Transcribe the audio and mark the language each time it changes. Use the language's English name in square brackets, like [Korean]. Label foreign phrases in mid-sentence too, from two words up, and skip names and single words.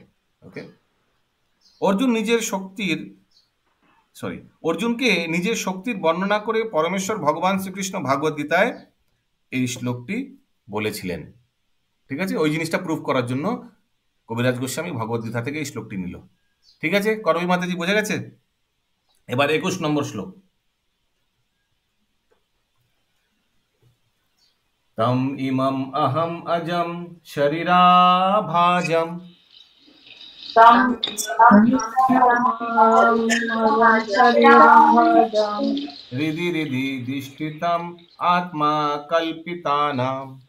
[Bangla] ওকে, অর্জুনকে নিজের শক্তির বর্ণনা করে পরমেশ্বর ভগবান শ্রীকৃষ্ণ ভাগবত গীতায় এই শ্লোকটি বলেছিলেন। ঠিক আছে, ওই জিনিসটা প্রুফ করার জন্য কবিরাজ গোস্বামী ভগবত গীতা থেকে এই শ্লোকটি নিল। ঠিক আছে, করবী মাতাজি বোঝা গেছে? এবার 21 নম্বর শ্লোক। [Sanskrit] तम इमम अहम अजम शरीराभाजम हृदि हृदि दिष्टितम आत्मा कल्पितानाम